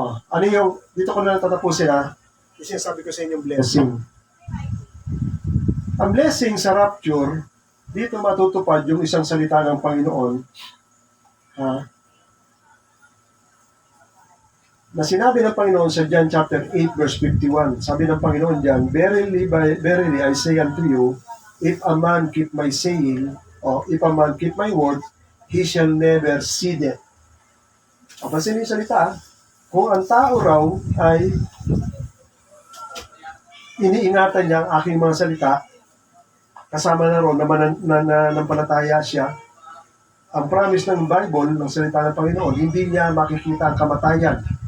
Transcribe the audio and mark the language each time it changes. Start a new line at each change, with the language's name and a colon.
Filipino: Ano yung, dito ko na tatapusin ha, kasi sabi ko sa inyong blessing. Ang blessing sa rapture, dito matutupad yung isang salita ng Panginoon, na sinabi ng Panginoon sa John chapter 8 verse 51. Sabi ng Panginoon diyan,
English: verily I say unto you, if a man keep my saying, or if a man keep my word, he shall never see death.
Filipino: Papansin niyo yung salita, kung ang tao raw ay iniingatan niya ang aking mga salita, kasama na ron na nanampalataya siya, ang promise ng Bible, ng salita ng Panginoon, hindi niya makikita ang kamatayan.